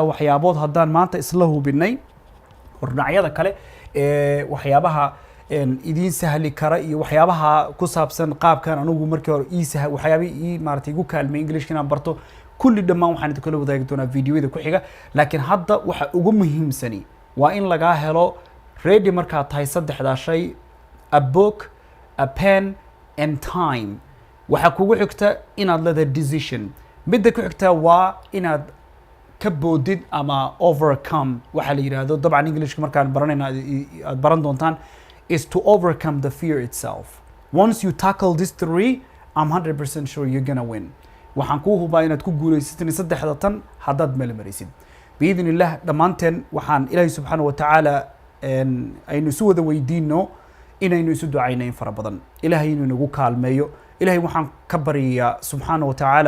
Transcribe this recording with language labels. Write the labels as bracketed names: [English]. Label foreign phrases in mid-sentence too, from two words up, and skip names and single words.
[Somali] waxyaabood haddaan maanta isla hubinay hordhacyada kale waxyaabaha idiin sahli kara iyo waxyaabaha ku saabsan qaabkan anigu markii hore waxyaabihii maaragtay igu kaalmay Englishka inaan barto kulli dhammaan waxaan idin kala wadaagi doonaa fiidiyoyada ku xiga laakiin hadda waxa ugu muhiimsani waa in lagaa helo ready markaad tahay saddexdaa shay a [English] book a pen and time [Somali] waxa kugu xigta inaad leedahay decision midda ku xigta waa inaad ka boodid ama overcome waxa la yiraahdo dabcan Englishka markaan baranayna aad baran doontaan [English] is to overcome the fear itself once you tackle this three I'm 100% sure you're gonna win [Somali] waxaan ku hubaa inaad ku guuleysatid saddexda tan haddaad meel marisid [Arabic] بإذن الله [Somali] dhammaanteen waxaan ilaahay [Arabic] سبحانه وتعالى [Somali] aynu isu wada weydiino inaynu isu ducaynayn fara badan ilaahay inuu nagu kaalmeeyo ilaahay waxaan ka baryayaa [Arabic] سبحانه وتعالى